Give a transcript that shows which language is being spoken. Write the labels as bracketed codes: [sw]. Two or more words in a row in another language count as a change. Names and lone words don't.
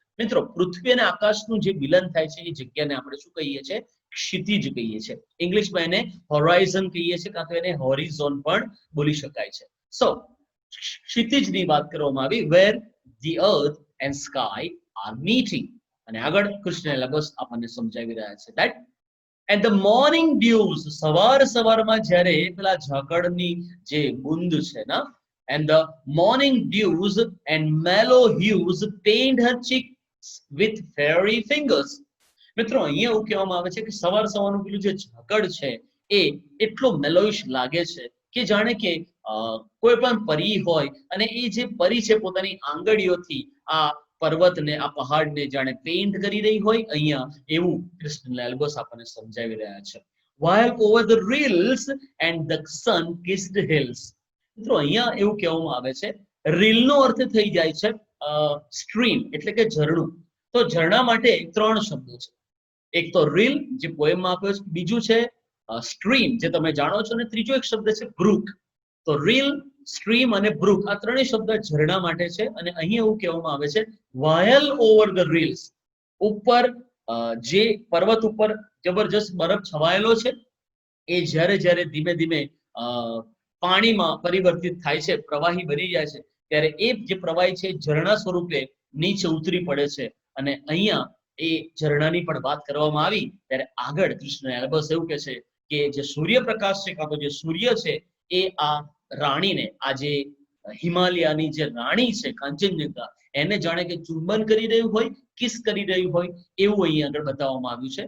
[gu] મિત્રો, પૃથ્વી અને આકાશનું જે મિલન થાય છે એ જગ્યાને આપણે શું કહીએ છીએ? ક્ષિતિજ કહીએ છીએ. ઇંગ્લિશમાં એને હોરાઇઝન કહીએ છીએ, કાં તો એને હોરિઝોન પણ બોલી શકાય છે. સો ક્ષિતિજની વાત કરવામાં આવી, [en] where the earth and sky are meeting. [gu] અને આગળ કૃષ્ણ લગસ આપણને સમજાવી રહ્યા છે [en] that and the morning dews, [gu] સવારમાં જ્યારે પેલા ઝાકળની જે બુંદ છે ને, [en] and the morning dews and mellow hues paint her cheeks with fairy fingers. [gu] મિત્રો, અહીંયા એવું કહેવામાં આવે છે કે સવારનું પેલું જે ઝાકળ છે એ એટલો મેલોઇશ લાગે છે કે જાણે કે કોઈ પણ પરી હોય અને એ જે પરી છે પોતાની આંગળીઓથી આ પર્વતને, આ પહાડને જાણે પેઇન્ટ કરી રહી હોય, અહીંયા એવું કૃષ્ણલાલ બોસ આપણને સમજાવી રહ્યા છે. [en] while over the rills and the sun kissed hills. [gu] મિત્રો, અહીંયા એવું કહેવામાં આવે છે, રીલનો અર્થ થઈ જાય છે સ્ટ્રીમ એટલે કે ઝરણું. તો ઝરણા માટે 3 શબ્દો છે. એક તો રીલ જે પોએમમાં આપ્યો છે, બીજું છે સ્ટ્રીમ જે તમે જાણો છો, અને ત્રીજો એક શબ્દ છે બ્રુક. તો રીલ, સ્ટ્રીમ અને બ્રુક આ ત્રણેય શબ્દ ઝરણા માટે છે. અને અહીં એવું કહેવામાં આવે છે [en] while over the rills, [gu] ઉપર જે પર્વત ઉપર જબરજસ્ત બરફ છવાયેલો છે એ જ્યારે જ્યારે ધીમે ધીમે પાણીમાં પરિવર્તિત થાય છે, પ્રવાહી બની જાય છે, ત્યારે એ જે પ્રવાહી છે ઝરણા સ્વરૂપે નીચે ઉતરી પડે છે. અને અહીંયા એ ઝરણાની પણ વાત કરવામાં આવી ત્યારે આગળ કૃષ્ણ એલ્બસ એવું કહે છે કે જે સૂર્યપ્રકાશ છે, કાં તો જે સૂર્ય છે, એ આ રાણીને, આ જે હિમાલયાની જે રાણી છે કાંચનજંગા, એને જાણે કે ચુંબન કરી રહ્યું હોય, કિસ કરી રહ્યું હોય એવું અહીં આગળ બતાવવામાં આવ્યું છે.